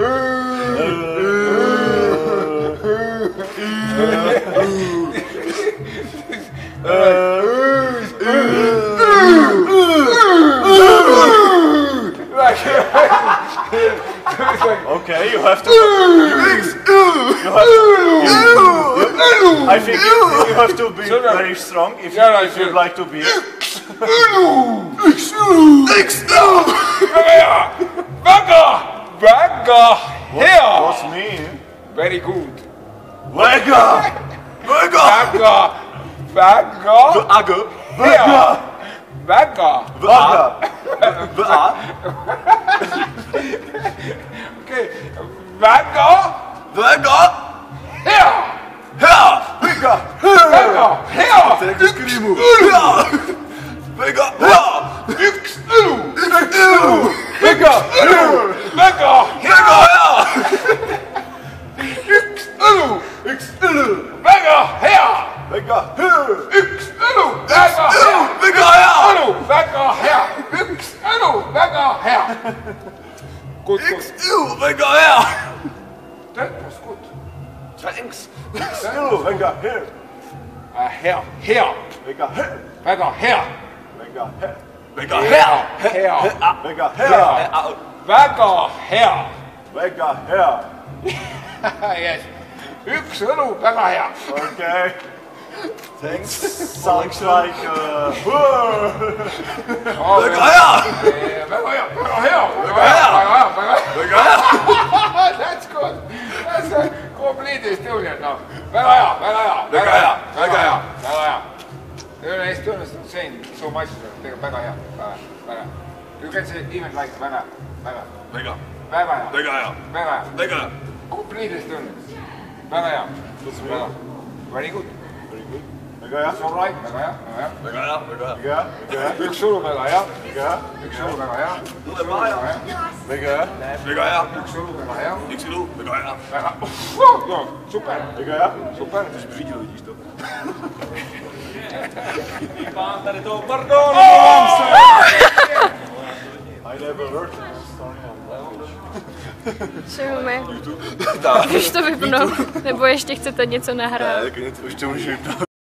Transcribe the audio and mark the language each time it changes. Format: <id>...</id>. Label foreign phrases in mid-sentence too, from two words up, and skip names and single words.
<en>Okay, you have to. I think you have to be very strong if you'd like to be.</en> <et>Väga hea!</et> <en>What's mean? Very good.</en> <et>Väga! Okay, väga hea! Yks õlu! Väga hea! Yks õlu! Väga hea! Yks õlu! Väga hea! Yks õlu! Väga hea!</et> <en>Good. That was good. Thanks.</en> <et>Väga hea. Hea. Väga hea. Väga hea.</et> <en>Yes.</en> <et>Yks õlu, väga hea.</et> <en>Okay. Thanks. Sounds like That's good. That's a complete Estonian now.</en> <et>Väga hea.</et> <en>Estonians don't say so much.</en> <et>Väga hea.</et> <en>You can say even like</en> <et>väga hea.</et> <en>Complete Estonian.</en> <et>Väga hea.</et> <en>Very good. It's all right.</en> <et>Väga hea. Üks õlu väga hea. Üks õlu väga hea. Üks õlu väga hea.</et> <en>Super. I never heard Estonian language.</en> <cs>Už to vypnout, nebo ještě chcete něco nahrát? Už to můžu vypnout.</cs>